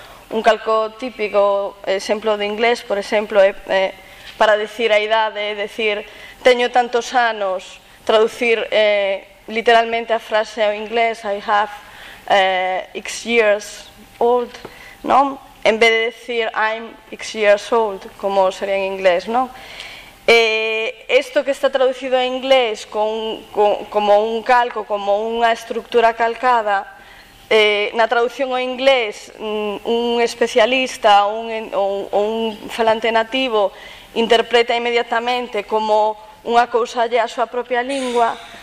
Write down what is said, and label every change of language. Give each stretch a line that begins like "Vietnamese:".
Galician: Un calco típico exemplo de inglés, por exemplo, para decir a idade, é decir, teño tantos anos, traducir literalmente a frase ao inglés,
English: I have X years old,
Galician: non? En vez de decir
English: I'm X years old,
Galician: como sería en inglés, non? Isto que está traducido a inglés como un calco, como unha estructura calcada, na traducción ao inglés, un especialista ou un falante nativo interpreta inmediatamente como unha cousa lle á súa propia lingua,